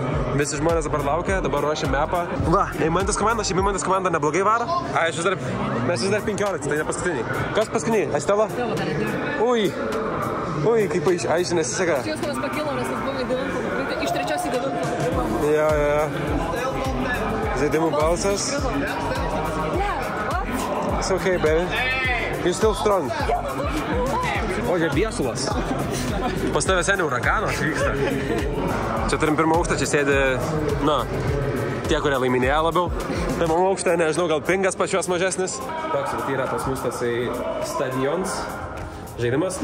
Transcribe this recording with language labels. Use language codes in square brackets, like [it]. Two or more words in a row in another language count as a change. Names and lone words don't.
[lt] Visi žmonės dabar laukia, dabar ruošia mapą. Va, Eimantas komanda neblogai varo. Mes vis dar 15, tai ne paskutiniai. Kas paskutiniai? Astela? Ui, kaip aiškiai nesiseka. Česlovas pakilo, nes jis buvo į 9, iš 3 į 9. Jo. Žaidimų balsas. [en] It's okay, baby. You're still strong. [lt] O, čia Biesulas. Pas tavęs seniai uraganas vyksta. Čia turim pirmą aukštą, čia sėdi, tie, kurie laiminėja labiau. Pirmam aukštą, nežinau, gal pingas pačios mažesnis. Toks yra pas mus tasai stadions žaidimas.